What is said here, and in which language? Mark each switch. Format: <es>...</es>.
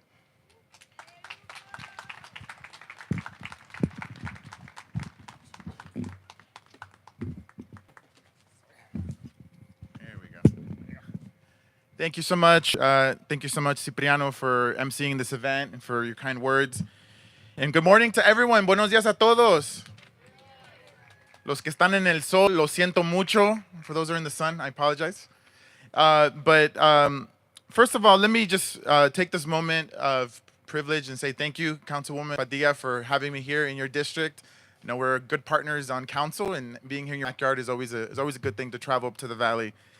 <en>There we go. Thank you so much. Thank you so much, Cipriano, for emceeing this event and for your kind words. And good morning to everyone.</en> <es>Buenos días a todos. Los que están en el sol, lo siento mucho.</es> <en>For those who are in the sun, I apologize. But first of all, let me just take this moment of privilege and say thank you, Councilwoman Padilla, for having me here in your district. You know, we're good partners on council, and being here in your backyard is always a good thing to travel up to the valley.</en>